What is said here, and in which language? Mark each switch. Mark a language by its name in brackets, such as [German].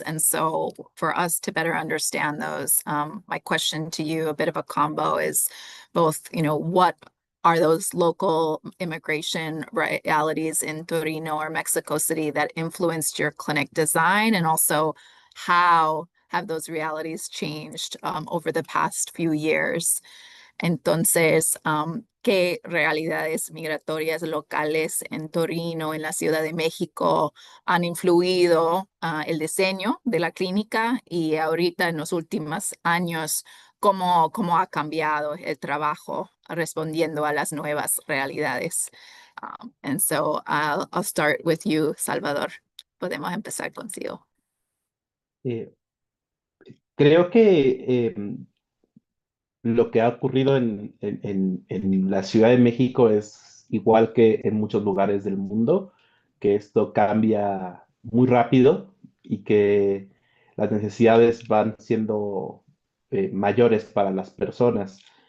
[English] And so for us to better understand those, my question to you, a bit of a combo, is both, what are those local immigration realities in Torino or Mexico City that influenced your clinic design? And also, how have those realities changed over the past few years? [Spanish] Entonces, ¿qué realidades migratorias locales en Torino, en la Ciudad de México, han influido el diseño de la clínica? Y ahorita en los últimos años, ¿cómo ha cambiado el trabajo respondiendo a las nuevas realidades? [English] And so I'll start with you, Salvador. [Spanish] Podemos empezar contigo. Eh, Creo que lo que ha ocurrido en la Ciudad de México es igual que en muchos lugares del mundo, que esto cambia muy rápido y que las necesidades van siendo mayores para las personas.